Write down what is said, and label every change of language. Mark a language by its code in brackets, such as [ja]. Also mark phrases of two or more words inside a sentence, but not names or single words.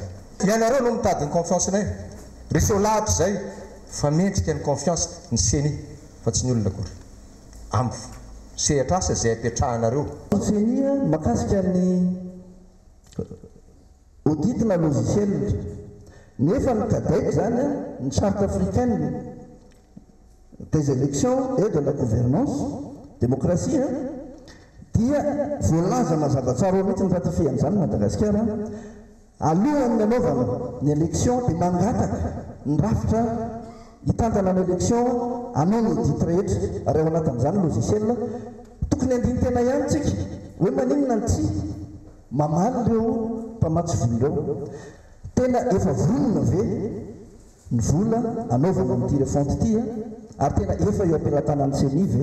[mg] Ianareo no mitady ny confiance nay. Reseo lahatra zay fa mendrika ny confiance ny seni fa tsy ny olona akory. Ambo sehatra asa zay apetrahanareo. Seni makasika ny audit na logiciel nefa ny cadec zany ny [fr] charte africaine des élections et de la gouvernance [mg] démocratie dia voalaza mazavatsara mihitsy ny ratifian'izany Madagasikara alohan'ny anaovana ny élection dia mangataka ny rafitra hitantana ny élection anao ny audit rehetra ary ao anatin'izany logiciel tokony andiny tena ihany tsika hoe maninona ny tsy mamaly ireo mpamatsy vola ireo tena efa vonona ve ny vola anaovana amin'ity refonty ity ary tena efa eo ampelantanan'ny seni ve